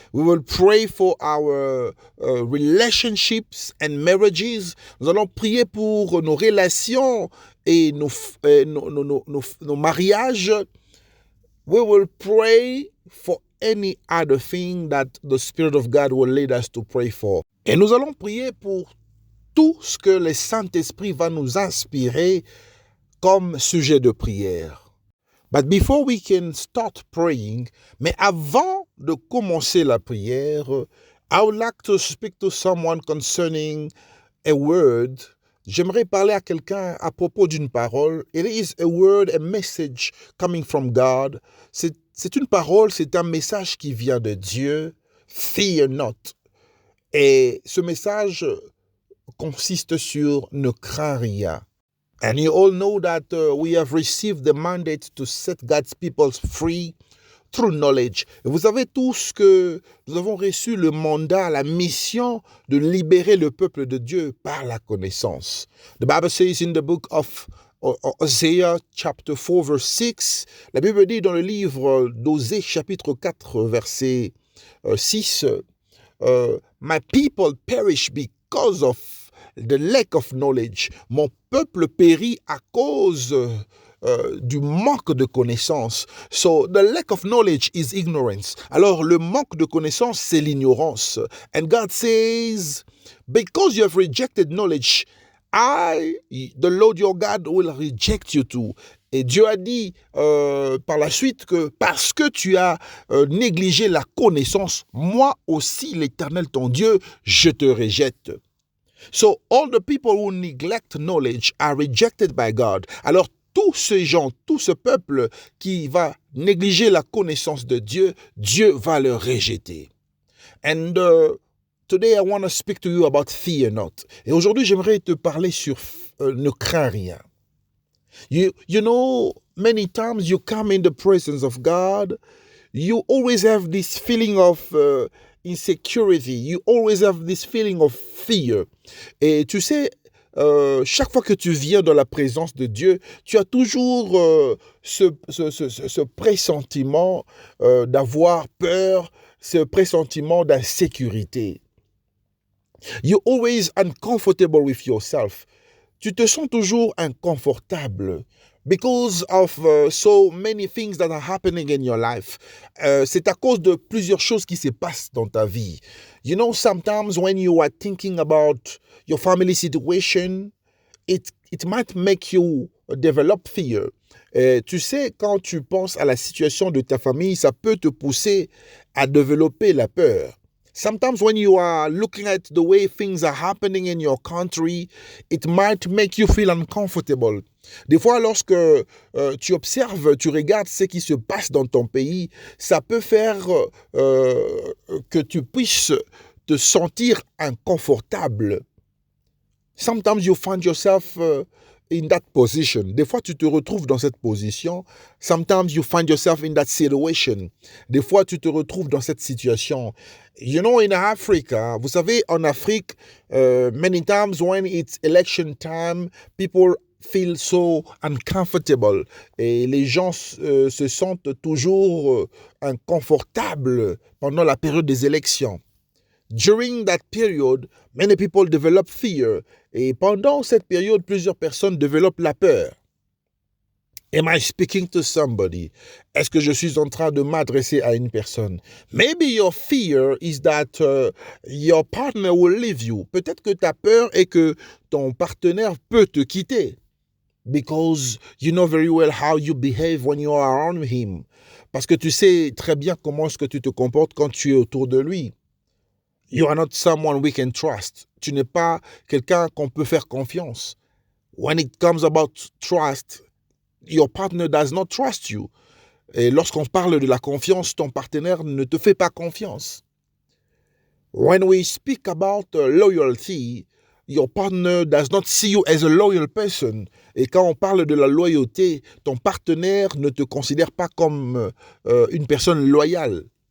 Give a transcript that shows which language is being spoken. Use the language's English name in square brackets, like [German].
[English] We will pray for our relationships and marriages. [French] Nous allons prier pour nos relations et nos mariages. [English] We will pray for any other thing that the Spirit of God will lead us to pray for. [French] Et nous allons prier pour tout ce que le Saint-Esprit va nous inspirer comme sujet de prière. [English] But before we can start praying, [French] mais avant de commencer la prière, [English] I would like to speak to someone concerning a word. [French] J'aimerais parler à quelqu'un à propos d'une parole. [English] It is a word, a message coming from God. [French] C'est une parole, c'est un message qui vient de Dieu. [English] Fear not. [French] Et ce message consiste sur ne crains rien. [English] And you all know that we have received the mandate to set God's people free through knowledge. [French] Et vous savez tous que nous avons reçu le mandat, la mission de libérer le peuple de Dieu par la connaissance. [English] The Bible says in the book of Hosea chapter 4 verse 6, [French] la Bible dit dans le livre d'Osée chapitre 4 verset 6, [English] My people perish because of the lack of knowledge. [French] Mon peuple périt à cause du manque de connaissance. [English] So the lack of knowledge is ignorance. [French] Alors le manque de connaissance, c'est l'ignorance. [English] And God says, because you have rejected knowledge, I, the Lord your God, will reject you too. [French] Et Dieu a dit par la suite que parce que tu as négligé la connaissance, moi aussi, l'Éternel ton Dieu, je te rejette. [English] So all the people who neglect knowledge are rejected by God. [French] Alors tous ces gens, tout ce peuple qui va négliger la connaissance de Dieu, Dieu va le rejeter. [English] And today I want to speak to you about fear not. [French] Et aujourd'hui j'aimerais te parler sur ne crains rien. [English] You know, many times you come in the presence of God, you always have this feeling of insecurity. You always have this feeling of fear. [French] Et tu sais, chaque fois que tu viens dans la présence de Dieu, tu as toujours ce pressentiment d'avoir peur, ce pressentiment d'insécurité. [English] You're always uncomfortable with yourself. [French] tu te sens toujours inconfortable [English] because of so many things that are happening in your life. [French] C'est à cause de plusieurs choses qui se passent dans ta vie. [English] You know, sometimes when you are thinking about your family situation, it might make you develop fear. [French] Tu sais, quand tu penses à la situation de ta famille, ça peut te pousser à développer la peur. [English] Sometimes when you are looking at the way things are happening in your country, it might make you feel uncomfortable. [French] Des fois, lorsque tu observes, tu regardes ce qui se passe dans ton pays, ça peut faire que tu puisses te sentir inconfortable. [English] Sometimes you find yourself in that position. [French] Des fois, tu te retrouves dans cette position. [English] Sometimes you find yourself in that situation. [French] Des fois, tu te retrouves dans cette situation. [English] You know, in Africa, [French] vous savez, en Afrique, [English] many times when it's election time, people feel so uncomfortable. [French] Et les gens se sentent toujours inconfortables pendant la période des élections. [English] During that period, many people develop fear. [French] Et pendant cette période, plusieurs personnes développent la peur. [English] Am I speaking to somebody? [French] Est-ce que je suis en train de m'adresser à une personne? [English] Maybe your fear is that your partner will leave you. [French] Peut-être que ta peur est que ton partenaire peut te quitter. [English] Because you know very well how you behave when you are around him. [French] Parce que tu sais très bien comment est-ce que tu te comportes quand tu es autour de lui. [English] You are not someone we can trust. [French] Tu n'es pas quelqu'un qu'on peut faire confiance. [English] When it comes about trust, your partner does not trust you. [French] Et lorsqu'on parle de la confiance, ton partenaire ne te fait pas confiance. [English] When we speak about loyalty, your partner does not see you as a loyal person. [French] Et quand on parle de la loyauté, ton partenaire ne te considère pas comme une personne loyale.